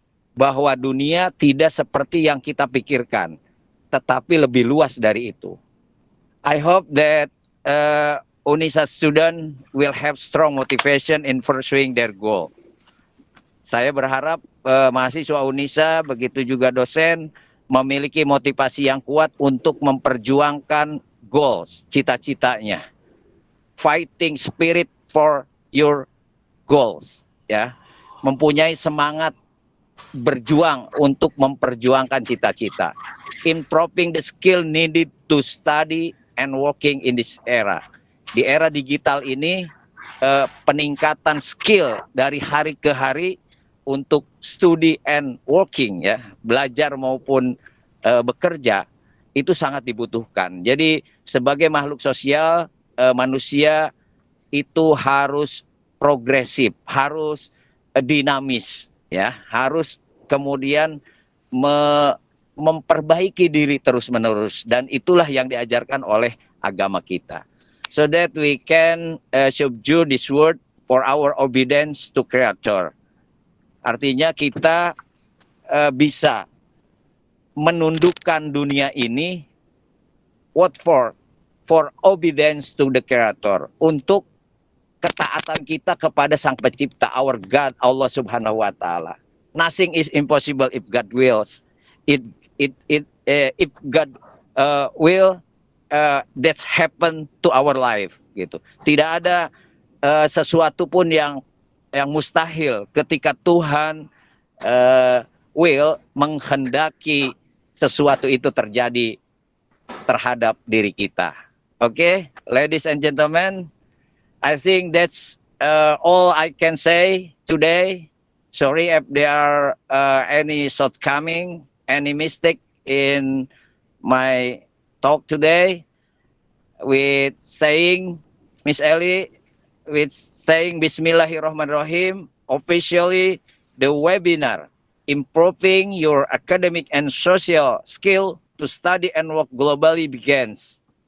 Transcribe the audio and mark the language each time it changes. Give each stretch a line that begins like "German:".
Indonesian: Bahwa dunia tidak seperti yang kita pikirkan, tetapi lebih luas dari itu.
English: I hope that Unisa student will have strong motivation in pursuing their goal.
Indonesian: Saya berharap mahasiswa Unisa, begitu juga dosen, memiliki motivasi yang kuat untuk memperjuangkan goals, cita-citanya.
English: Fighting spirit for your goals, ya.
Indonesian: Mempunyai semangat berjuang untuk memperjuangkan cita-cita.
English: Improving the skill needed to study and working in this era.
Indonesian: Di era digital ini, peningkatan skill dari hari ke hari untuk studi
English: and working,
Indonesian: ya, belajar maupun bekerja, itu sangat dibutuhkan. Jadi sebagai makhluk sosial, manusia itu harus progresif, harus dinamis. Ya, harus kemudian memperbaiki diri terus-menerus, dan itulah yang diajarkan oleh agama kita.
English: So that we can subdue this world for our obedience to Creator.
Indonesian: Artinya kita bisa menundukkan dunia ini
English: what for obedience to the Creator,
Indonesian: untuk ketaatan kita kepada Sang Pencipta,
English: our God,
Indonesian: Allah Subhanahu wa Ta'ala.
English: Nothing is impossible if God wills. If God will, that's happen to our life, gitu.
Indonesian: Tidak ada sesuatu pun yang mustahil ketika Tuhan will menghendaki sesuatu itu terjadi terhadap diri kita.
English: Okay, ladies and gentlemen, I think that's all I can say today. Sorry if there are any shortcoming, any mistake in my talk today. With saying, Miss Ellie, with saying Bismillahirrahmanirrahim, officially the webinar, Improving Your Academic and Social Skill to Study and Work Globally begins.